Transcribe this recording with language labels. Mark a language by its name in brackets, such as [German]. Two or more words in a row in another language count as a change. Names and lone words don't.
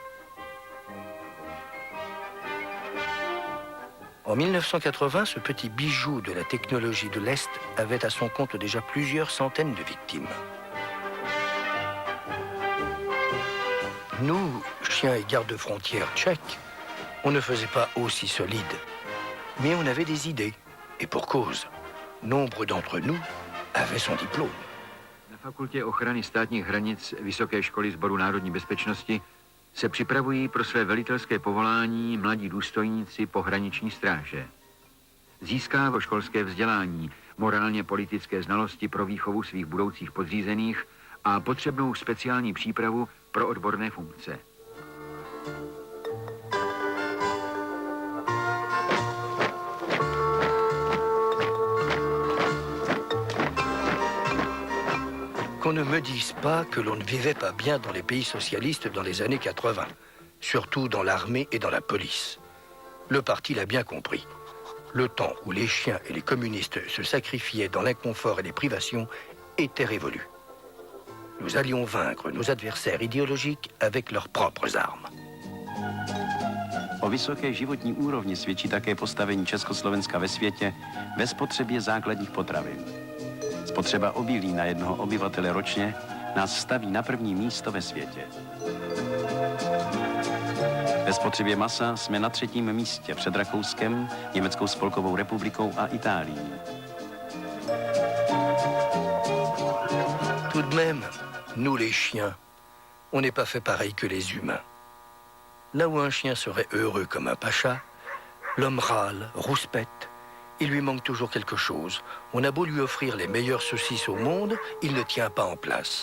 [French] En 1980, ce petit bijou de la technologie de l'Est avait à son compte déjà plusieurs centaines de victimes. Nous, chiens et gardes-frontières tchèques, on ne faisait pas aussi solide. Mais on avait des idées. Et pour cause, nombre d'entre nous avaient son diplôme. [Czech] Na fakultě ochrany státních hranic Vysoké školy Sboru národní bezpečnosti se připravují pro své velitelské povolání mladí důstojníci pohraniční stráže. Získávají školské vzdělání, morálně politické znalosti pro výchovu svých budoucích podřízených a potřebnou speciální přípravu pro odborné funkce. [French] Qu'on ne me dise pas que l'on ne vivait pas bien dans les pays socialistes dans les années 80, surtout dans l'armée et dans la police. Le parti l'a bien compris. Le temps où les chiens et les communistes se sacrifiaient dans l'inconfort et les privations était révolu. Nous allions vaincre nos adversaires idéologiques avec leurs propres armes. [Czech] O vysoké životní úrovni svědčí také postavení Československa ve světě ve spotřebě základních potravin. Spotřeba obilí na jednoho obyvatele ročně nás staví na první místo ve světě. Ve spotřebě masa jsme na 3. místě před Rakouskem, Německou spolkovou republikou a Itálií. [French] Tout de même, nous les chiens, on n'est pas fait pareil que les humains. Là où un chien serait heureux comme un pacha, l'homme râle, rouspète. Il lui manque toujours quelque chose. On a beau lui offrir les meilleures saucisses au monde, il ne tient pas en place.